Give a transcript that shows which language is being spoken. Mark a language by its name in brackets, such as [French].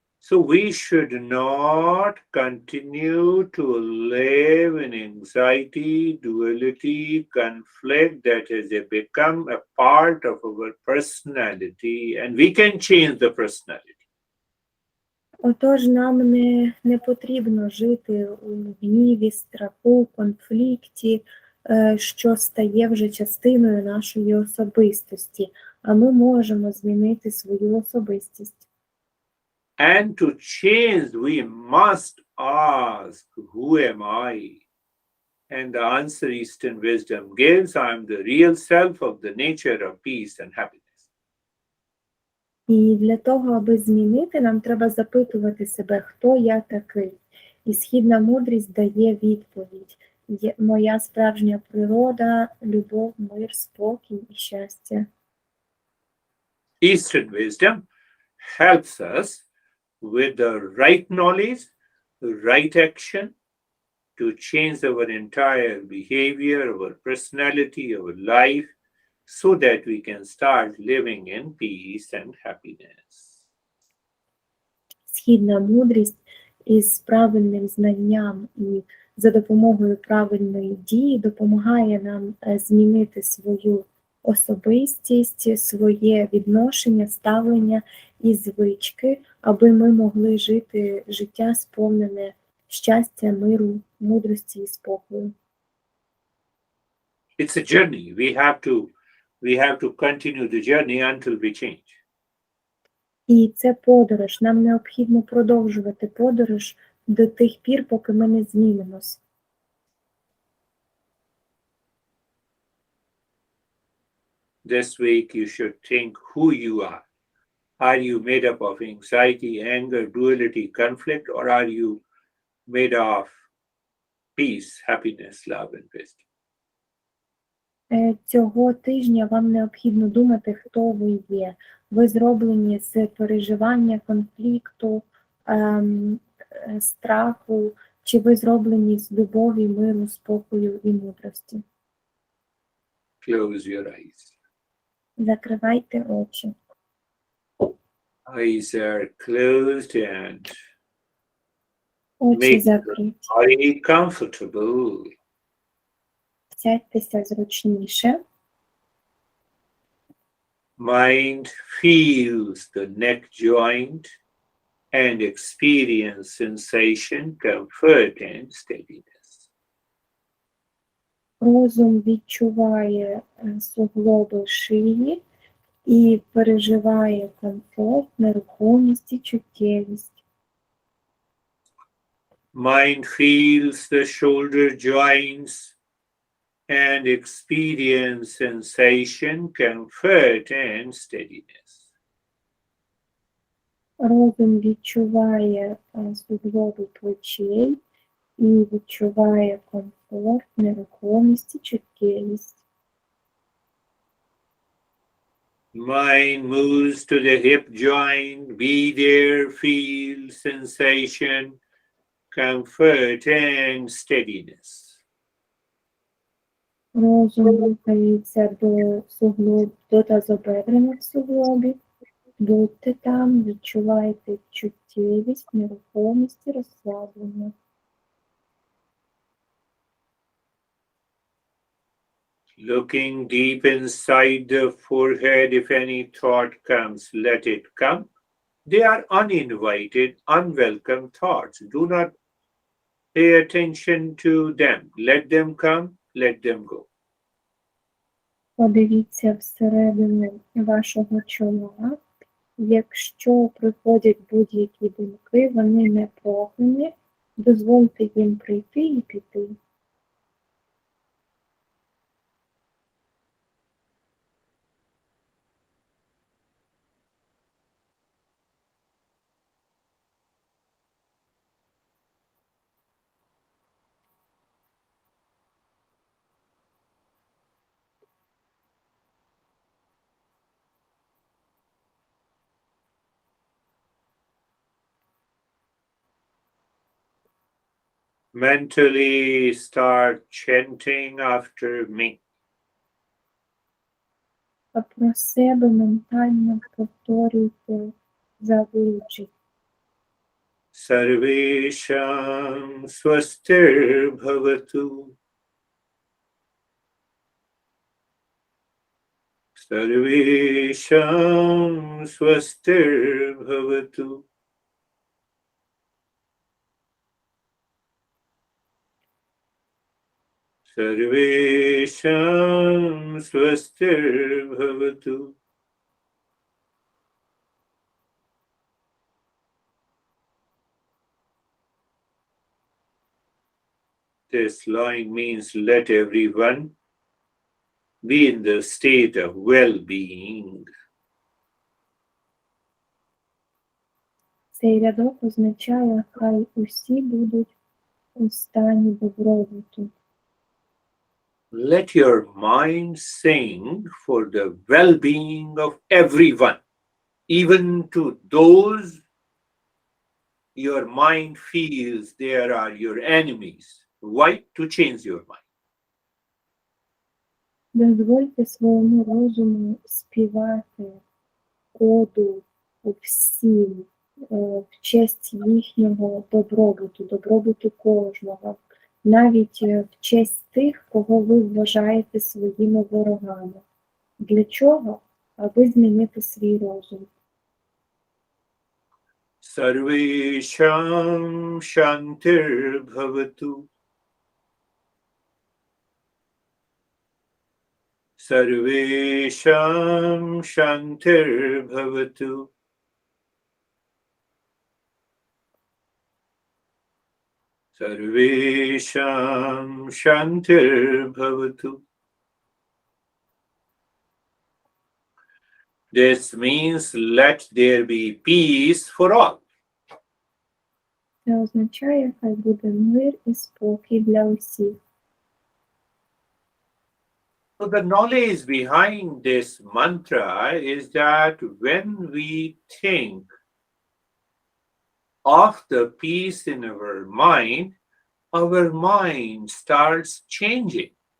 [English] So we should not continue to live in anxiety, duality, conflict that has become a part of our personality, and we can change the personality. [Ukrainian] Отож, нам не потрібно жити у гніві, страху, конфлікті, що стає вже частиною нашої особистості, а ми можемо змінити свою особистість. [English] And to change, we must ask, who am I? And the answer Eastern wisdom gives, I am the real self of the nature of peace and happiness. [Ukrainian] І для того, аби змінити, нам треба запитувати себе, хто я такий. І східна мудрість дає відповідь. Моя справжня природа, любов, мир, спокій і щастя. [English] Eastern wisdom helps us with the right knowledge, right action to change our entire behavior, our personality, our life, so that we can start living in peace and happiness. [Ukrainian] Східна мудрість із правильним знанням і за допомогою правильної дії допомагає нам змінити свою особистість, своє відношення, ставлення і звички, аби ми могли жити життя сповнене щастя, миру, мудрості і спокою. [English] It's a journey. We have to continue the journey until we change. [Ukrainian] І це подорож. Нам необхідно продовжувати подорож до тих пір, поки ми не змінимось. [English] This week you should think who you are. Are you made up of anxiety, anger, duality, conflict, or are you made of peace, happiness, love, and wisdom? [Ukrainian] Цього тижня вам необхідно думати, хто ви є. Ви зроблені з переживання, конфлікту, страху, чи ви зроблені з любові, миру, спокою і мудрості. [English] Close your eyes. [Ukrainian] Закривайте очі. [English] Eyes are closed and [Ukrainian] Очі [English] make [Ukrainian] закриті. [English] body comfortable. [Ukrainian] Сядьтеся зручніше. [English] Mind feels the neck joint and experience sensation, comfort, and steadiness. [Ukrainian] Розум відчуває суглоби шиї і переживає комфорт, нерухомість і чуттєвість. [English] Mind feels the shoulder joints and experience sensation, comfort, and steadiness. [Ukrainian] Розум відчуває суглоби плечей і відчуває комфорт, нерухомість і чуттєвість. [English] Mind moves to the hip joint, be there, feel sensation, comfort, and steadiness. [Ukrainian] Розум рухається до тазобедрених суглобів. Будьте там, відчувайте чуттєвість, нерухомість і розслаблення. [English] Looking deep inside the forehead, if any thought comes, let it come. They are uninvited, unwelcome thoughts. Do not pay attention to them. Let them come, let them go. [Ukrainian] Подивіться всередину вашого чола. Якщо приходять будь-які думки, вони не прохані, дозвольте їм прийти і піти. [English] Mentally start chanting after me. [Ukrainian] А про себе ментально повторюйте зазвичай. [Sanskrit] Sarvesham swastir bhavatu. Sarvesham swastir bhavatu. Sarvesham swastir bhavatu. [English] This line means let everyone be in the state of well-being. [Ukrainian] Цей рядок означає, хай усі будуть у стані добробуту. [English] Let your mind sing for the well-being of everyone, even to those your mind feels they are your enemies. Why? To change your mind. [Ukrainian] Дозвольте своєму розуму співати оду всім в честь їхнього добробуту, добробуту кожного, навіть в честь тих, кого ви вважаєте своїми ворогами. Для чого? Аби змінити свій розум. [Sanskrit] Sarvesham shantir bhavatu. Sarvesham shantir bhavatu. Sarvesham shantir bhavatu. [English] This means let there be peace for all. [Ukrainian] Це означає, хай буде мир і спокій для усіх. [English] So the knowledge behind this mantra is that when we think of the peace in our mind starts changing.